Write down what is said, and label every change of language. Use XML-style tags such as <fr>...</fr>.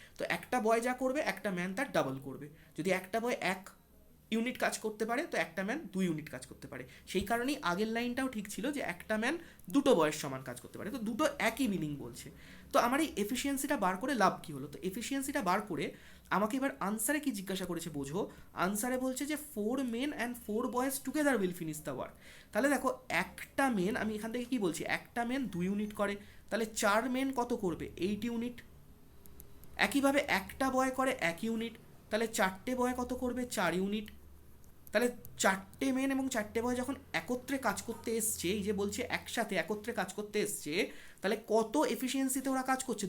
<bn>তো একটা বয় যা করবে একটা ম্যান তার ডাবল করবে। যদি একটা বয় 1 ইউনিট কাজ করতে পারে তো একটা ম্যান 2 ইউনিট কাজ করতে পারে। সেই কারণেই আগের লাইনটাও ঠিক ছিল যে একটা ম্যান দুটো বয়ের সমান কাজ করতে পারে। তো দুটো একই মিনিং বলছে। তো আমার এই এফিসিয়েন্সিটা বার করে লাভ কী হলো, তো এফিসিয়েন্সিটা বার করে আমাকে এবার আনসারে কি জিজ্ঞাসা করেছে বোঝো। আনসারে বলছে যে</bn> <en>4 men and 4 boys together will finish the work।</en> <bn>তাহলে দেখো একটা মেন, আমি এখান থেকে কি বলছি, একটা মেন 2 ইউনিট করে, তাহলে 4 মেন কত করবে 8 ইউনিট। একইভাবে একটা বয় করে 1 ইউনিট, তাহলে 4টে বয় কত করবে? 4 ইউনিট। তাহলে 4টে মেন এবং 4টে বয় যখন একত্রে কাজ করতে এসছে, এই যে বলছে একসাথে একত্রে কাজ করতে এসছে, তাহলে কত এফিসিয়েন্সিতে ওরা কাজ করছে?</bn>